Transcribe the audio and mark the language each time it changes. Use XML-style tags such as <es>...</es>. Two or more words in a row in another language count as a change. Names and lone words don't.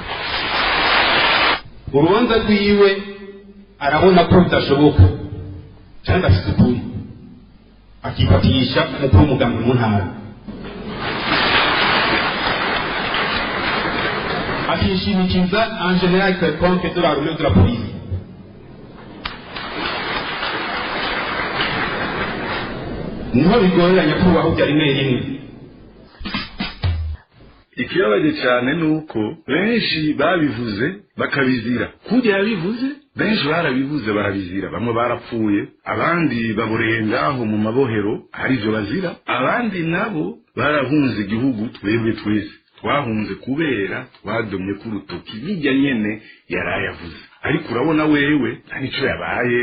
<rw>Urubanza rwiwe arabona ko bidashoboka cyangwa afite ukuri, akifatisha umukuru w'umugambi mu ntara, akishimikiza</rw> <fr>en general quelconque de la rumeur de la police.</fr> <rw>Niho bigorera nyakubahwa byari rimwe. Ikibabaje cyane nuko benshi babivuze bakabizira. Kujya yabivuze benshi barabivuze barabizira. Bamwe barapfuye, abandi baburengaho mu mabohero hari byo bazira, abandi nabo barahunze igihugu twebwe twese twahunze kubera twadomye ku rutoki bijya nyene yarayavuze ariko urabona wewe nta nico yabaye.</rw>